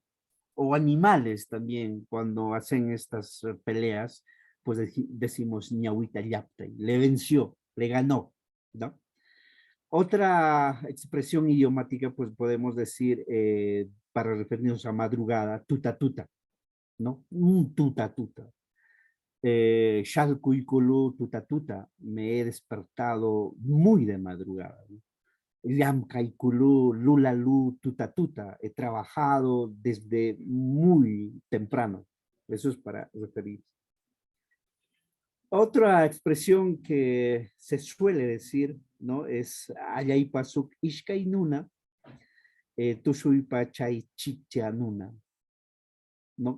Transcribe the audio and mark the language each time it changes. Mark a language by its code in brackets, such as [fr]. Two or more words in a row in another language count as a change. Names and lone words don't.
[es] O animales también, cuando hacen estas peleas, pues decimos Ñahuiteyaptan, le venció, le ganó, ¿no? Otra expresión idiomática, pues podemos decir, para referirnos a madrugada, [qu] tuta tuta, [es] ¿no? [qu] Un tuta tuta. Shalkuikulu tuta tuta, [es] me he despertado muy de madrugada. ¿No? [qu] Llamkaikulu lulalu tuta tuta, [es] he trabajado desde muy temprano. Eso es para referirse. Otra expresión que se suele decir, ¿no? [qu] Es Ayaipasuk Ishkainuna, Tushuipa Chaychichanuna, [es] ¿no?